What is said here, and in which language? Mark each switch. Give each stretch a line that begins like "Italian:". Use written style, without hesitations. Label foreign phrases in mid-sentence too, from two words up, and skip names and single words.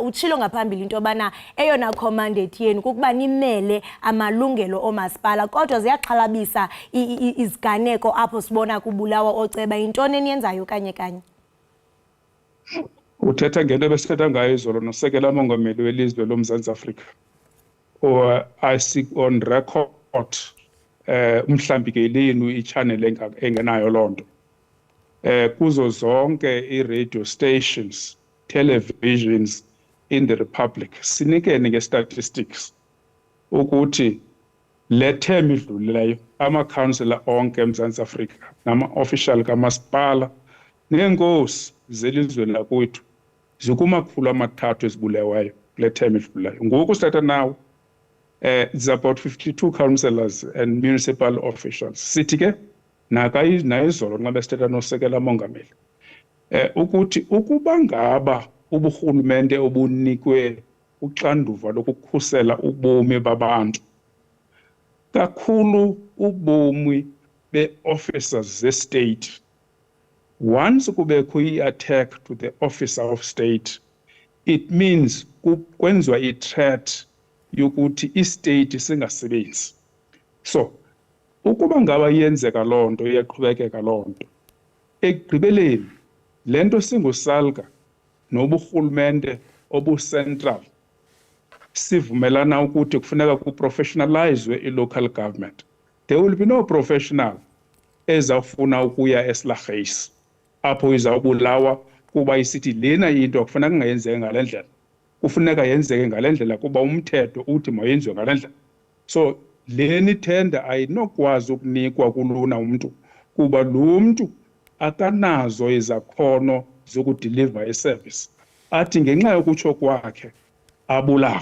Xhosa: Utshilo ngaphambili into yobana eyona commandate yenu kukuba nimele amalungelo oomasipala, kodwa ziyaxhalabisa iziganeko apho sibona kubulawa ooceba. Yintoni eniyenzayo kanye kanye? Uthetha ngento ebesithetha ngayo izolo nosekela mongameli welizwe loMzantsi Afrika.
English: Or I seek on record
Xhosa: umhlambi ke lenu i-channel engenayo loo nto. Kuzo zonke i-
English: radio stations, televisions in the Republic
Xhosa: sinikene nge-statistics ukuthi le term idlulileyo ama-councillor onke eMzantsi Afrika nama-official kamasipala neenkosi zelizweni lakwethu zikumakhulu 3 ezibuleweyo kule term idlulileyo. Ngoku sithatha nawo
English: it's about 52 councillors and municipal officials.
Xhosa: Sithi ke nayizolo nxa besithetha nosekela mongameli ukuthi ukuba ngaba uburhulumente obunikwe uxanduva lokukhusela ubomi babantu, kakhulu ubomi be-officers ze-state, once kubekho i-
English: attack to the officer of state,
Xhosa: it means kwenziwa i-threat yokuthi istate singasebenzi. So ukuba ngaba yenzeka loo nto, iyaqhubekeka loo nto, ekugqibeleni le nto singusalga noburhulumente obucentral sivumelana ukuthi kufuneka kuprofessionalizwe i-
English: local government. There will be no professional
Xhosa: ezawufuna ukuya esilarheyisi apho izawubulawa kuba isithi lena into kufuneka kungayenzeki ngale ndlela, kufuneka yenzeke ngale ndlela kuba umthetho uthi mayenziwe ngale ndlela. So leni tender ayinokwazi ukunikwa kulona umntu kuba lo mntu akanazo izakhono zokudeliver iservice, athi ngenxa yokutsho kwakhe abulawo.